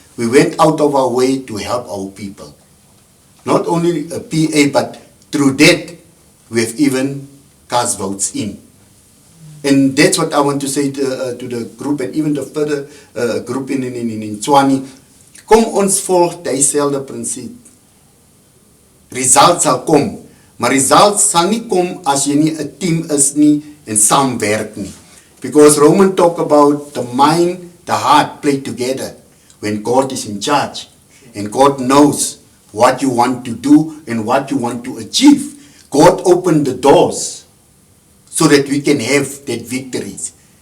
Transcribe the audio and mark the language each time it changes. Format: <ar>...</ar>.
<en>We went out of our way to help our people. Not only a PA, but through that, we have even cast votes in. And that's what I want to say to the group, and even the further group in Tswane.</en> <af>Kom ons volg dieselfde prinsip. Results sal kom, maar results sal nie kom as jy nie 'n team is nie en saamwerk nie.</af> <en>Because Roman talk about the mind, the heart play together when God is in charge. And God knows what you want to do and what you want to achieve. God opened the doors so that we can have that victories.</en>